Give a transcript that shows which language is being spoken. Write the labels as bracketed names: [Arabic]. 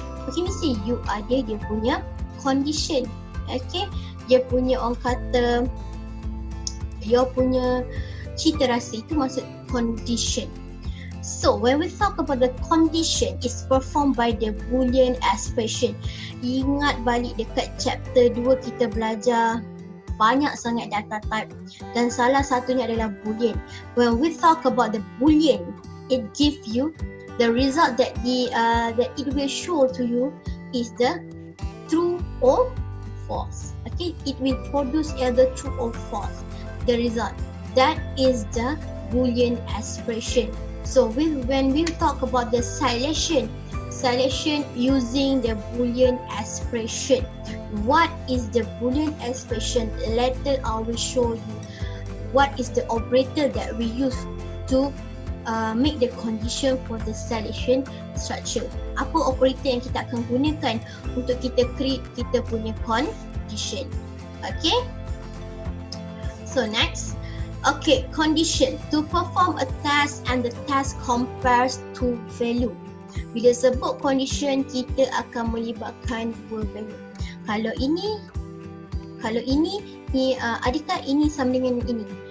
[Malay] Okay, mesti you ada dia punya condition. Okay, dia punya orang kata, dia punya cita rasa, itu maksud condition. [English] So when we talk about the condition, is performed by the Boolean expression. [Malay] Ingat balik dekat chapter 2 kita belajar banyak sangat data type dan salah satunya adalah Boolean. [English] When we talk about the Boolean, it gives you the result that it will show to you is the true or false. Okay, it will produce either true or false. The result, that is the Boolean expression. So when we talk about the selection using the Boolean expression. What is the Boolean expression? Later I will show you what is the operator that we use to make the condition for the selection structure. [Malay] Apa operator yang kita akan gunakan untuk kita create kita punya condition. [English] Okay. So next. Okay, condition. To perform a task and the task compares to value. [Malay] Bila sebut condition, kita akan melibatkan dua value. Kalau ini adakah ini sama dengan ini?